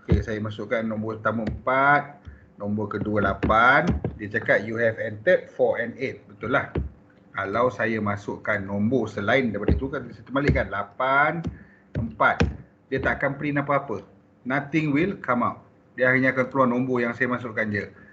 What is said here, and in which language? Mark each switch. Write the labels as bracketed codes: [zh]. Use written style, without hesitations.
[ms] Okay, saya masukkan nombor pertama 4, nombor kedua 8. Dia cakap [en] you have entered 4 and 8. [ms] Betul lah. Kalau saya masukkan nombor selain daripada itu, kan saya terbalikkan 8, 4. Dia tak akan print apa-apa. [en] Nothing will come out. [ms] Dia hanya akan keluar nombor yang saya masukkan je.